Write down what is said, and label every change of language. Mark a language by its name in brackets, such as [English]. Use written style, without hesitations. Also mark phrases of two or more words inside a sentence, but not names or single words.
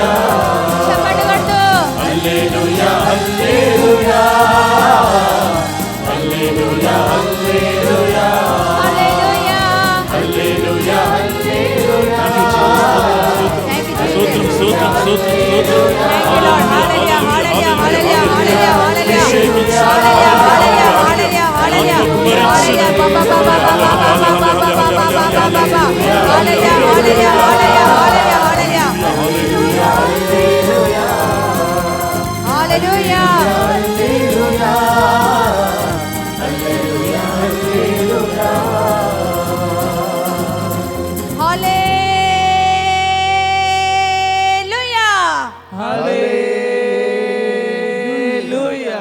[Telugu] చెప్పండి కొడుతూ హల్లెలూయా హల్లెలూయా హల్లెలూయా హల్లెలూయా హల్లెలూయా. హల్లెలూయా [English] Thank you, [Telugu] స్తోత్రం Jesus. స్తోత్రం స్తోత్రం స్తోత్రం. [English] Thank you, Lord. Hallelujah, hallelujah, hallelujah, hallelujah, hallelujah. Hallelujah, hallelujah, hallelujah, hallelujah. Hallelujah, ba, ba, ba, ba, ba, ba, ba, ba, ba, ba, ba, ba, ba, ba, ba, ba. Hallelujah, hallelujah, hallelujah, hallelujah, hallelujah. Hallelujah. [Telugu] హల్లెలూయా.